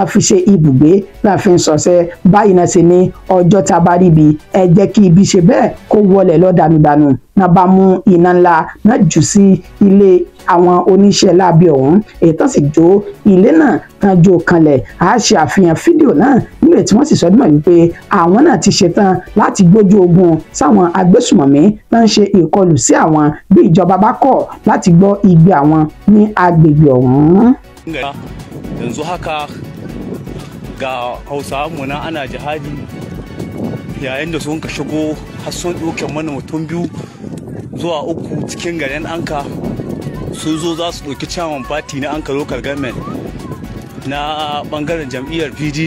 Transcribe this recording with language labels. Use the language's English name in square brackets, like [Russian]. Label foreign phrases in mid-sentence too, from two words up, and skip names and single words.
[Yoruba] fi ṣe ibùgbé náà fi ń sọ̀sẹ̀ báyìí náà ṣe ní ọjọ́ tá a bá rí ibi ẹ jẹ́ kí ibi ṣe bẹ́ẹ̀ kó wọlé lọ́dàmìdànù náà bá mú iná ńlá náà jù sí ilé àwọn oníṣẹ́ láabi ọ̀hún èyí tó sì jó ilé náà tán jó kanlẹ̀ á ṣe àfihàn fídíò náà nílò tí wọ́n sì sọ dímọ̀ wípé àwọn náà ti ṣetán láti gbójú ogun sáwọn agbésùmọ̀mí náà ń ṣe ìkọlù sí àwọn bí ìjọba bá kọ̀ láti gbọ́ igbe àwọn ní agbègbè ọ̀hún. [Hausa] Yanzu haka ga Hausawanmu na ana jihadi yayin da sun ka shigo har sun ɗauke mana mutum 2 zuwa 3 cikin garin Anka sun zo za su ɗauki [English] chairman party [Hausa] na Anka [English] local government [Hausa] na ɓangaren jam'iyyar PDP.